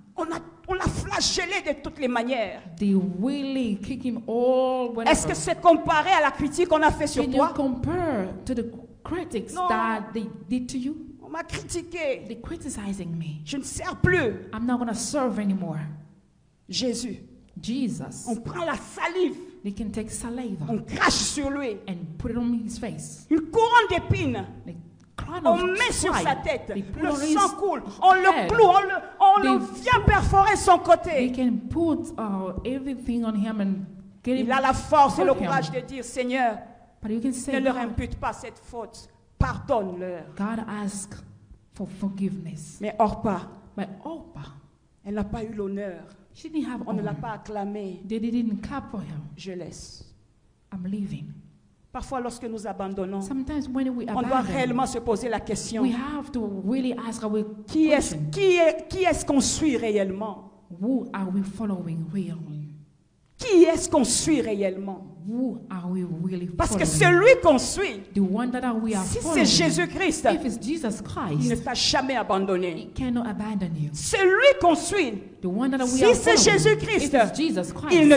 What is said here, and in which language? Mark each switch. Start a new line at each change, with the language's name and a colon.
French: On l'a flagellé de toutes les manières.
English: They really kick him all
French: Est-ce que
English: whatever.
French: c'est comparé à la critique qu'on a fait sur
English: Can you
French: toi?
English: compare to the critics No. that they did to you?
French: On m'a critiqué.
English: They're criticizing me.
French: Je ne sers plus.
English: I'm not going to serve anymore.
French: Jésus,
English: Jesus.
French: on prend la salive,
English: They can take saliva
French: on crache sur lui.
English: and put it on his face.
French: Une couronne d'épines,
English: They crown
French: on
English: of
French: met sur
English: stripe.
French: sa tête.
English: They put
French: Le
English: on his
French: sang coule. On le
English: head.
French: cloue, on le
English: They-
French: vient perforer son
English: They
French: côté.
English: can put everything on him and get him.
French: Il a la force et le
English: hurt him.
French: courage de dire, Seigneur,
English: But you can
French: ne
English: say,
French: leur
English: God,
French: impute pas cette faute. Pardonne-leur.
English: God asked for forgiveness.
French: Mais Orpa,
English: But Oprah,
French: elle n'a pas eu l'honneur.
English: she didn't have
French: On ne l'a
English: honor.
French: pas acclamé.
English: They didn't clap for him.
French: Je laisse.
English: I'm leaving.
French: Parfois, lorsque nous abandonnons,
English: Sometimes when we
French: on doit
English: abandon,
French: réellement se poser la question.
English: we have to really ask our
French: Qui est-ce
English: question.
French: qu'on suit réellement?
English: Who are we following really?
French: Qui est-ce qu'on suit réellement?
English: Who are we really
French: Parce que
English: following?
French: celui qu'on suit,
English: The one that we are
French: si c'est
English: following,
French: Jésus-Christ,
English: if it's Jesus
French: il ne
English: Christ,
French: t'a jamais abandonné.
English: he cannot abandon you.
French: Celui qu'on suit,
English: The one that we
French: si
English: are
French: c'est
English: following,
French: Jésus-Christ,
English: if it's Jesus
French: il ne